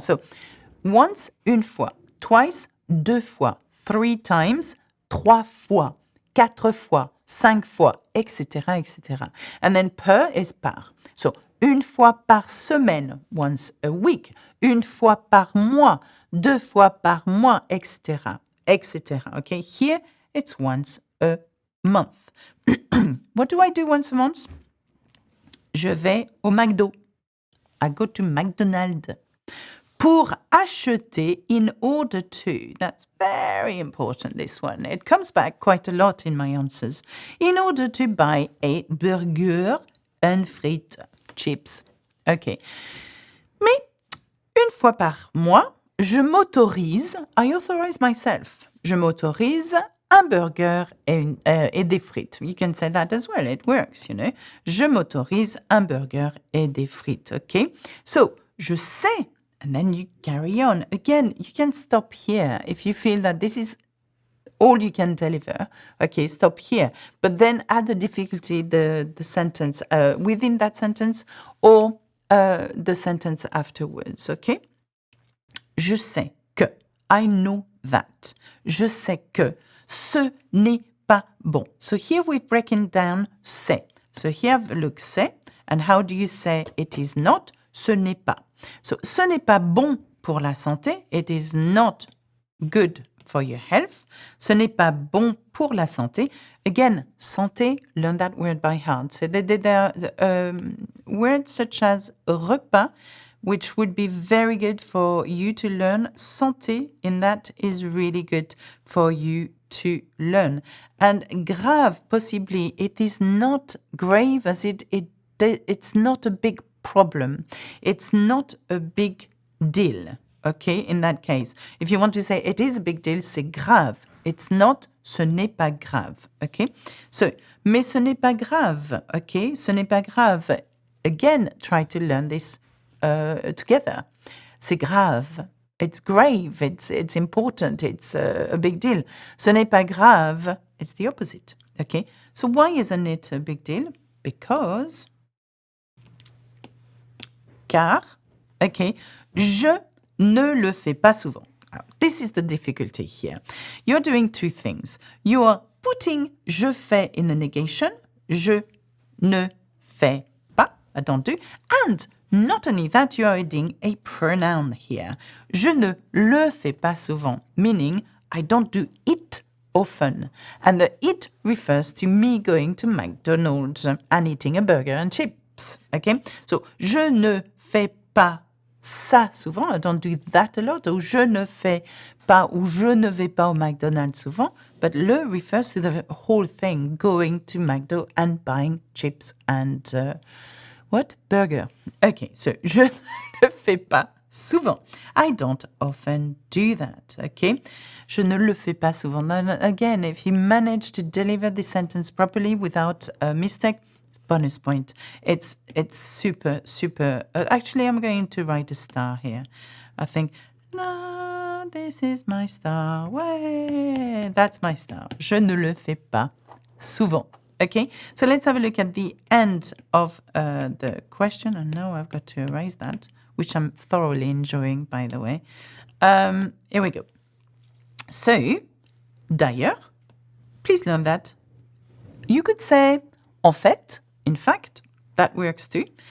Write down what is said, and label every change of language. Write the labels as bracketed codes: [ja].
[en] So, once, [fr] une fois. Twice, deux fois. Three times, trois fois. 4 fois. 5 fois, [en] etc., etc. And then per is par. [fr] So, une fois par semaine, [en] once a week. [fr] Une fois par mois, 2 fois par mois, etc., etc. [en] Okay, here it's once a month. What do I do once a month? [fr] Je vais au McDo. [en] I go to McDonald's. [fr] Pour acheter, [en] in order to. That's very important, this one. It comes back quite a lot in my answers. In order to buy a burger and frites, chips. OK. [fr] Mais une fois par mois, je m'autorise, [en] I authorize myself. [fr] Je m'autorise un burger et des frites. [en] You can say that as well. It works, you know. [fr] Je m'autorise un burger et des frites. [en] OK? So, [fr] je sais. [en] And then you carry on. Again, you can stop here if you feel that this is all you can deliver. Okay, stop here. But then add the difficulty, the sentence within that sentence or the sentence afterwards. [fr] Okay? Je sais que. [en] I know that. [fr] Je sais que. Ce n'est pas bon. [en] So here we're breaking down c'est. So here have a look, c'est. And how do you say it is not? [fr] Ce n'est pas. So, ce n'est pas bon pour la santé. [en] It is not good for your health. [fr] Ce n'est pas bon pour la santé. [en] Again, santé, learn that word by heart. So there are words such as repas, which would be very good for you to learn. Santé, in that is really good for you to learn. And grave, possibly, it is not grave as it's not a big problem. It's not a big deal, okay, in that case. If you want to say it is a big deal, [fr] c'est grave. [en] It's not, [fr] ce n'est pas grave, okay? So, mais ce n'est pas grave, okay? Ce n'est pas grave. [en] Again, try to learn this together. [fr] C'est grave. [en] It's grave. It's important. It's a big deal. [fr] Ce n'est pas grave. [en] It's the opposite, okay? So why isn't it a big deal? Because... [fr] Car, okay, je ne le fais pas souvent. [en] This is the difficulty here. You're doing two things. You are putting je fais in the negation, [fr] je ne fais pas, [en] I don't do, and not only that, you are adding a pronoun here. [fr] Je ne le fais pas souvent, [en] meaning I don't do it often. And the it refers to me going to McDonald's and eating a burger and chips, okay? So, [fr] je ne fais pas ça souvent, [en] I don't do that a lot, [fr] ou je ne fais pas, ou je ne vais pas au McDonald's souvent, [en] but le refers to the whole thing, going to McDo and buying chips and, burger. [fr] Okay, so je ne le fais pas souvent. [en] I don't often do that, okay? [fr] Je ne le fais pas souvent. [en] And again, if you manage to deliver the sentence properly without a mistake, bonus point. It's super, super. Actually, I'm going to write a star here. I think, no, this is my star. Way, that's my star. [fr] Je ne le fais pas souvent. [en] Okay, so let's have a look at the end of the question. And now I've got to erase that, which I'm thoroughly enjoying, by the way. Here we go. So, [fr] d'ailleurs, [en] please learn that. You could say, [fr] en fait, [en] in fact, that works too.